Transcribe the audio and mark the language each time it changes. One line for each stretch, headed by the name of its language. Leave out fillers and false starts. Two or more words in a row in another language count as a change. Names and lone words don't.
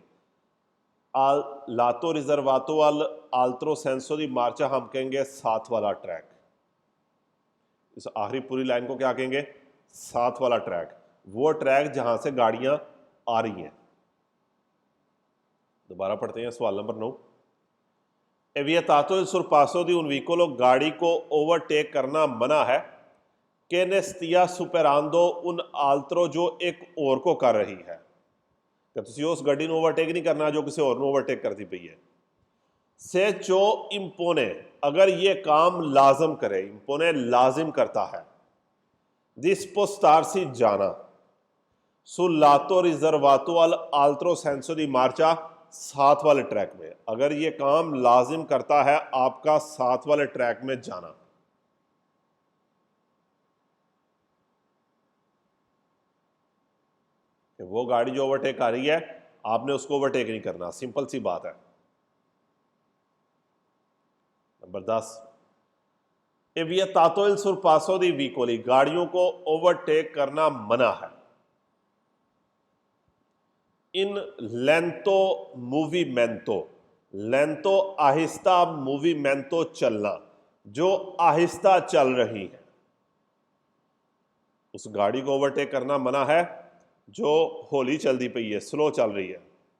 Italian: al lato riservato all'altro senso di marcia हम कहेंगे साथ वाला ट्रैक।
Hindi: इस आखिरी पूरी लाइन को क्या कहेंगे? साथ वाला ट्रैक, वो ट्रैक जहां से गाड़ियां आ रही हैं। दोबारा पढ़ते हैं सवाल नंबर 9।
Italian: è vietato il sorpasso di un veicolo,
Hindi: गाड़ी को ओवरटेक करना मना है।
Italian: che ne stia superando un altro,
Hindi: जो एक और को कर रही है। कि तुसी उस गाड़ी ਨੂੰ ओवरटेक नहीं करना जो किसी और ਨੂੰ ओवरटेक करती पई है।
Italian: se ciò impone,
Hindi: अगर ये काम लाजम करे, इम्पोने लाजिम करता है।
Italian: dispostarsi, जाना। sul lato riservato all'altro senso di marcia,
Hindi: साथ वाले ट्रैक में, अगर ये काम लाजिम करता है आपका साथ वाले ट्रैक में जाना। वो गाड़ी जो ओवरटेक आ रही है आपने उसको ओवरटेक नहीं करना, सिंपल सी बात है। नंबर 10,
Italian: è vietato il sorpasso di veicoli,
Hindi: गाड़ियों को ओवरटेक करना मना है।
Italian: in lento movimento,
Hindi: लेंतो आहिस्ता, मूवीमेंटो चलना, जो आहिस्ता चल रही है। उस गाड़ी को ओवरटेक करना मना है जो होली चलती पई है, स्लो चल रही है।